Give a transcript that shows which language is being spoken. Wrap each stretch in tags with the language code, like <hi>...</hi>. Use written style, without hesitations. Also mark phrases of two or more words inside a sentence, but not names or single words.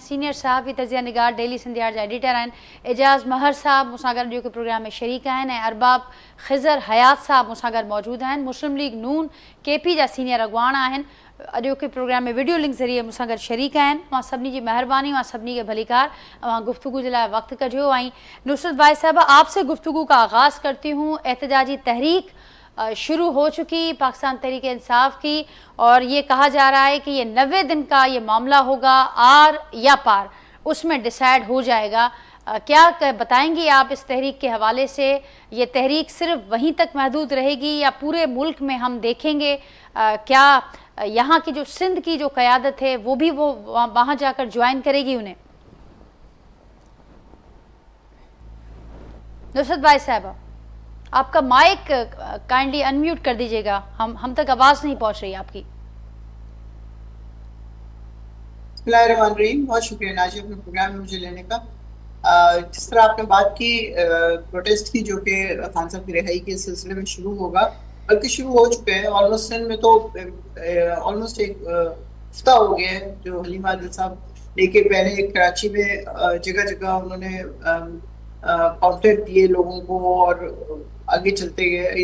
<sd>सीनियर सहाफ़ी तज़िया निगार डेली सिंधियार जा एडिटर आहिनि एजाज़ महर साहिबु मूंसां गॾु जेके प्रोग्राम में शरीक आहिनि, ऐं अरबाब ख़िज़र हयात साहिबु मूंसां गॾु मौजूदु आहिनि। मुस्लिम लीग नून KP जा सीनियर अॻुवाण आहिनि, अॼोके प्रोग्राम में वीडियो लिंक ज़रिए मूंसां गॾु शरीक आहिनि। मां सभिनी जी महिरबानी, मां सभिनी खे भलीकार अवां</sd> <ur>گفتگو کے لیے</ur> <sd>वक्त कजो।</sd> <ur>۽ نصرت بھائی صاحب، آپ سے گفتگو کا آغاز کرتی ہوں. احتجاجی تحریک شروع ہو چکی پاکستان تحریک انصاف کی، اور یہ کہا جا رہا ہے کہ یہ 90 دن کا یہ معاملہ ہوگا، آر یا پار اس میں ڈیسائیڈ ہو جائے گا. کیا بتائیں گی آپ اس تحریک کے حوالے سے? یہ تحریک صرف وہیں تک محدود رہے گی یا پورے ملک میں ہم دیکھیں گے? کیا یہاں کی جو سندھ کی جو قیادت ہے وہ بھی وہاں جا کر جوائن کرے گی انہیں? نصرت بھائی صاحبہ. آپ کا مائک</ur> <en>kindly unmute</en> <ur>کر دیجیے گا، ہم تک آواز نہیں پہنچ رہی آپ کی۔ بسم اللہ الرحمن الرحیم، بہت شکریہ ناجی اپنے پروگرام میں مجھے لینے کا۔ جس طرح آپ نے بات کی پروٹیسٹ کی، جو کہ خان صاحب کی رہائی کے سلسلے میں شروع ہوگا، بلکہ شروع ہو چکے ہیں آلموسٹ سندھ میں تو آلموسٹ ایک ہفتہ ہو گیا ہے جو حلیم عادل صاحب لے کے پہلے کراچی میں جگہ جگہ انہوں نے پامفلیٹ دیے لوگوں کو اور آگے چلتے گئے۔</ur>